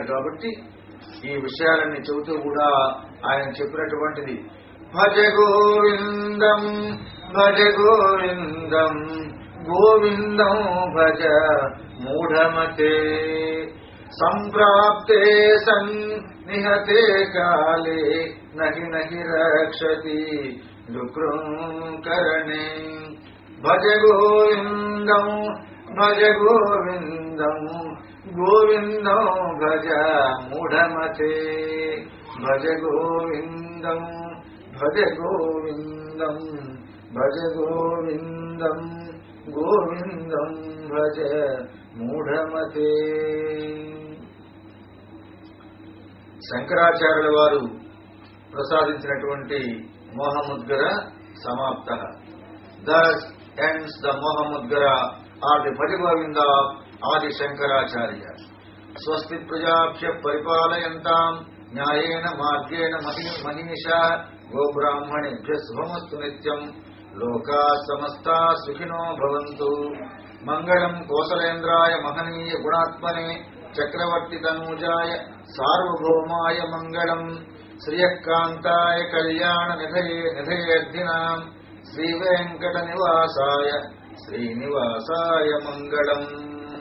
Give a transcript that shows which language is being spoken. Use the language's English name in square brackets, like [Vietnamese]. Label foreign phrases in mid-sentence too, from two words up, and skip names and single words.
[Telugu] కాబట్టి ఈ విషయాలన్నీ చెబుతూ కూడా ఆయన చెప్పినటువంటిది [Sanskrit] భజ గోవిందం భజ గోవిందం గోవిందం భజ మూఢమతే సంప్రాప్తే సన్నిహతే కాలే నహి నహి రక్షతి దుఃఖకరణే. భజ గోవిందం భజ గోవిందం గోవిందం భజ మూఢమతే. భజ గోవిందం భజ గోవిందం భజ గోవిందం గోవిందం భజ మూఢమతే. [Telugu] శంకరాచార్యుల వారు ప్రసాదించినటువంటి [Sanskrit] మోహముద్గర సమాప్త. [English] Thus ends the Mohamudgara or the Bhaja Govinda Adi Shankaracharya. [Sanskrit] Swasti Prajabhya Paripalayantam Nyayena Margena Manisha Go Brahmanebhya Subhamastu Nityam Loka Samasta Sukhino Bhavantu. Mangalam Kosalendraya Mahaniya Gunatmane Chakravarti Tanujaya Sarvabhaumaya Mangalam Sriyakantaya Kalyana Nidhayardhinam Sri Venkata Nivasaya Sri Nivasaya Mangalam.